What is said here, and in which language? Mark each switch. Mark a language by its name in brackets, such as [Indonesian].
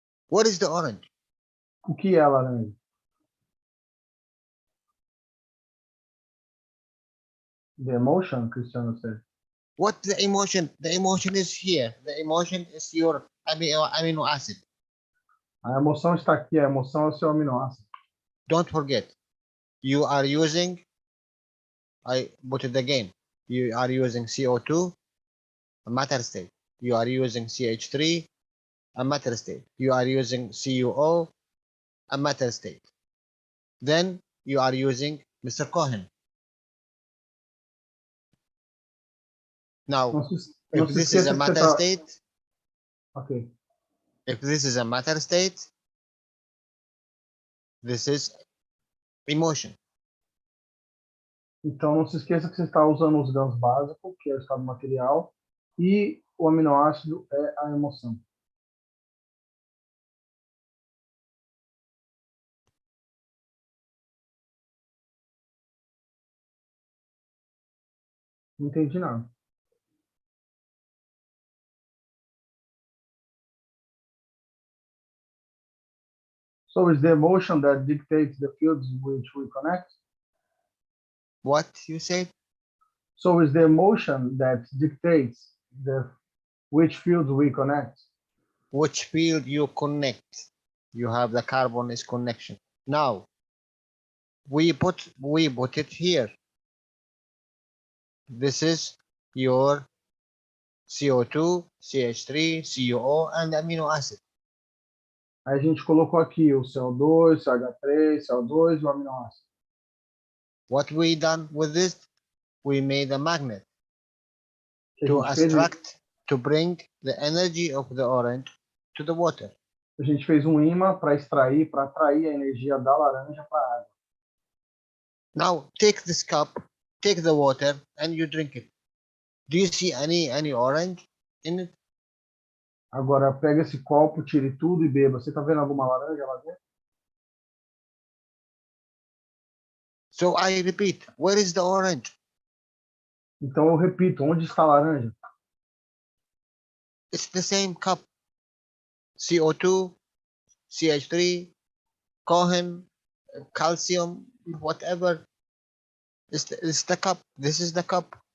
[English] what is the orange? [Portuguese] o que é a laranja? [English] The emotion, Cristiano said. What the emotion? The emotion is here. The emotion is your amino acid. [Portuguese] A emoção está aqui, a emoção é o seu aminoácido. [English] Don't forget, you are using, I put it again, you are using CO2, a matter state. You are using CH3, a matter state. You are using CuO, a matter state. Then you are using Mr. Cohen. Now, if this is a matter state, Ok. if this is a matter state, this is emotion. [Portuguese] Então, não se esqueça que você está usando os grãos básicos, que é o estado material, e o aminoácido é a emoção. Não entendi nada. [English] So, is the emotion that dictates the fields which we connect? What you said? So, is the emotion that dictates which fields we connect? Which field you connect? You have the carbon is connection. Now, we put it here. This is your CO2, CH3, CuO, and amino acid. [Portuguese] Aí a gente colocou aqui o CO2, CH3, CO2 e o aminoácido. [English] What we done with this? We made a magnet [Portuguese] O que [English] to [Portuguese] a gente fez? [English] extract, to bring the energy of the orange to the water. [Portuguese] A gente fez um ímã para extrair, para atrair a energia da laranja para a água. [English] Now take this cup, take the water, and you drink it. Do you see any orange in it? [Portuguese] Agora pega esse copo, tire tudo e beba. Você está vendo alguma laranja lá dentro? [English] So I repeat, where is the orange? [Portuguese] Então eu repito, onde está a laranja? [English] It's the same cup. CO2, CH3, cohen, calcium, whatever. It's the cup. This is the cup.